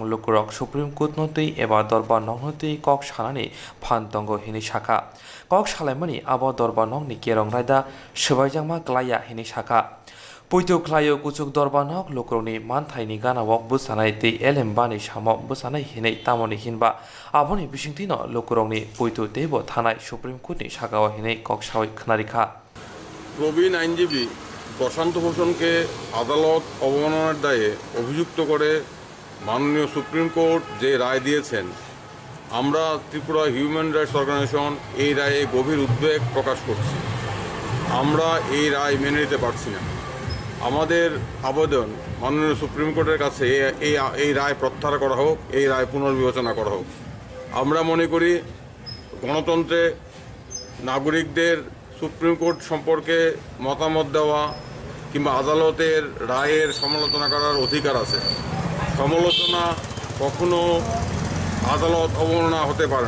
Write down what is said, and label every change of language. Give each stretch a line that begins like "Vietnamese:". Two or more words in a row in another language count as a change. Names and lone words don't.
Kok Borok: लोकरक सुप्रीम कोर्ट नतै एबा दरबार नंगनतै कक सानानि फान तंग हिनि साखा कक सालायमनि आब दरबार नंनि केरं रायदा सबायजांमा ग्लाया हिनि साखा पैतो क्लायो कुचुक दरबार नग लोकरनि मानथायनि गानावक बुसानाय दै एलएम बानि सामक बुसानाय हिनै तामनि हिनबा आबनि बिसिंतिन लोकरंनि पैतो देब थानाय सुप्रीम कोर्टनि साखाव हिनै कक सावै खनारिखा
Bangla: প্রবীণ আইনজীবী প্রশান্ত ভূষণকে আদালত অবমাননার দায়ে অভিযুক্ত করে মাননীয় সুপ্রিম কোর্ট যে রায় দিয়েছেন আমরা ত্রিপুরা হিউম্যান রাইটস অর্গানাইজেশন এই রায়ে গভীর উদ্বেগ প্রকাশ করছি আমরা এই রায় মেনে নিতে পারছি না আমাদের আবেদন মাননীয় সুপ্রিম কোর্টের কাছে এই রায় প্রত্যাহার করা হোক এই রায় পুনর্বিবেচনা করা হোক আমরা মনে করি গণতন্ত্রে নাগরিকদের সুপ্রিম কোর্ট সম্পর্কে মতামত দেওয়া কিংবা আদালতের রায়ের সমালোচনা করার অধিকার আছে সমালোচনা কখনো আদালত অবমাননা হতে পারে